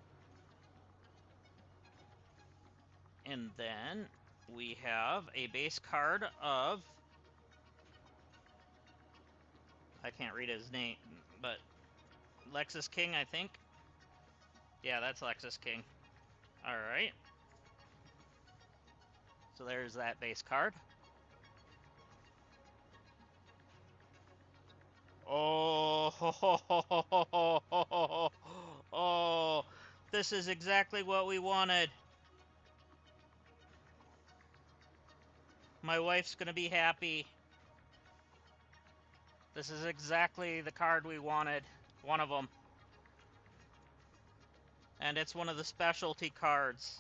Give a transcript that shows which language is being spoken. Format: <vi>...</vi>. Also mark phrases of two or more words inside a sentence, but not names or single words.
<en>And then we have a base card of, I can't read his name, but Lexus King, I think. Yeah, that's Lexus King. All right. So there's that base card. Oh, ho, ho, ho, ho, ho, ho, ho, oh, this is exactly what we wanted. My wife's gonna be happy. This is exactly the card we wanted. One of them. And it's one of the specialty cards.</en>